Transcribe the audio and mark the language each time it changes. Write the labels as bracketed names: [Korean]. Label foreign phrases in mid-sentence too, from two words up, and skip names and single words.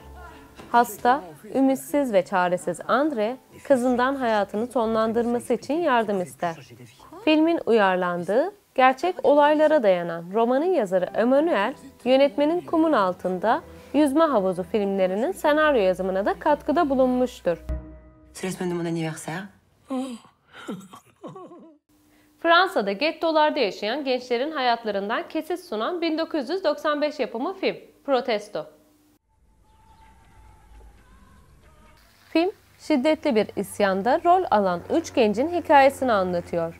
[Turkish] Hasta, ümitsiz ve çaresiz Andre, kızından hayatını sonlandırması için yardım ister. Filmin uyarlandığı, gerçek olaylara dayanan romanın yazarı Emmanuel, yönetmenin Kumun Altında, Yüzme Havuzu filmlerinin senaryo yazımına da katkıda bulunmuştur. [French] C'est la semaine de mon anniversaire. [Turkish] Fransa'da gettolarda yaşayan gençlerin hayatlarından kesit sunan 1995 yapımı film Protesto. Film, şiddetli bir isyanda rol alan 3 gencin hikayesini anlatıyor.